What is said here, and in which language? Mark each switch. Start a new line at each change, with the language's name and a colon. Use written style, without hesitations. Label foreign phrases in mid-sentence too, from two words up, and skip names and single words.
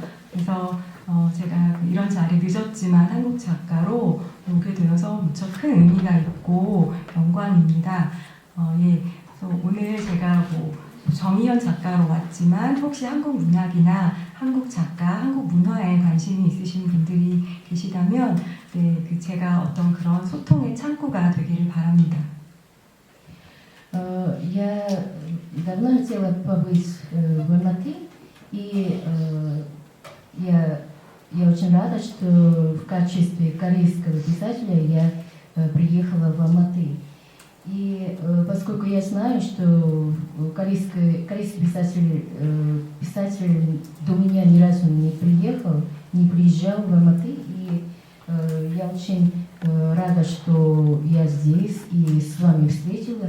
Korean: 그래서 제가 이런 자리에 늦었지만 한국 작가로 오게 되어서 무척 큰 의미가 있고 영광입니다. 그래서 오늘 제가 정희연 작가로 왔지만 혹시 한국 문학이나 한국 작가, 한국 문화에 관심이 있으신 분들이 계시다면 제가 어떤 그런 소통의 창구가 되기를 바랍니다.
Russian: Я давно хотела побыть в Алматы, и я очень рада, что в качестве корейского писателя я приехала в Алматы. И поскольку я знаю, что корейский писатель до меня ни разу не приезжал в Алматы, и я очень рада, что я здесь и с вами встретилась.